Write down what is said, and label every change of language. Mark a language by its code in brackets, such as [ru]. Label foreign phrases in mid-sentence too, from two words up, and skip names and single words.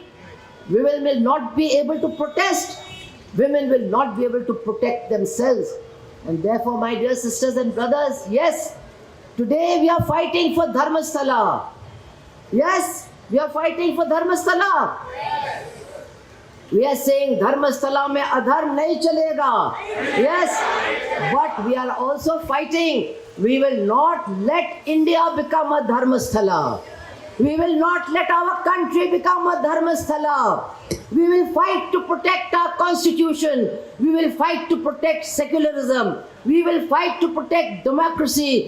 [en] Women will not be able to protest. Women will not be able to protect themselves. And therefore, my dear sisters and brothers, yes, today we are fighting for Dharmasthala. Yes, we are fighting for Dharmasthala. We are saying [hi] धर्मस्थल में अधर्म नहीं चलेगा. [en] Yes, but we are also fighting. We will not let India become a Dharmasthala. We will not let our country become a Dharmasthala. We will fight to protect our constitution. We will fight to protect secularism. We will fight to protect democracy.